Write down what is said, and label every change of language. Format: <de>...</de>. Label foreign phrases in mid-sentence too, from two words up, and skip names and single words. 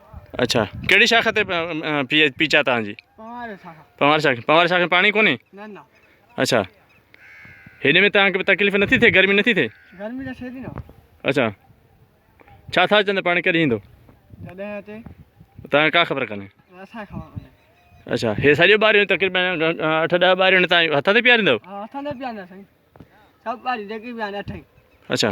<sd>अच्छा कहिड़ी शाख ते पीचा तव्हांजी? हमारे शाखा पवार शाख में पाणी कोन्हे? न अच्छा हिन में तव्हांखे तकलीफ़ नथी थिए गर्मी नथी थिए? गर्मी तो छे थी न अच्छा छा था चवंदा पाणी कॾहिं ईंदो? जॾहिं अचे तव्हांखे का ख़बर कान्हे? असां ख़बर कोन्हे अच्छा हे सॼो ॿारियूं तक़रीबन 8-10 ॿारियूं तव्हां हथ ते पीआरींदव? हाँ हथन दे पिया साईं सब बारी जेकी भी आने अठई अच्छा</sd>